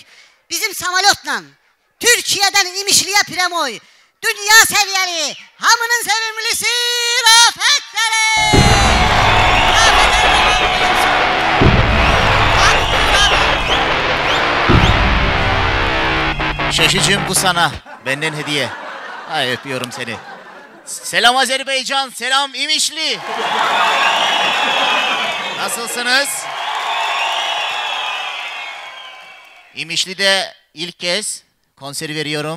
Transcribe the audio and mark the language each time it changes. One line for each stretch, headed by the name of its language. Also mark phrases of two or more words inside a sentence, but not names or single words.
Azerbaijani: Bizim samolyotla Türkiyədən İmişliyə Premoy, dünya səviyyəli, hamının sevimlisi Rafətləri!
Turkish: Şaşıcım bu sana, benden hediye. Ay öpüyorum seni. Selam Azerbaycan, selam İmişli. Nasılsınız? İmişli'de ilk kez konser veriyorum.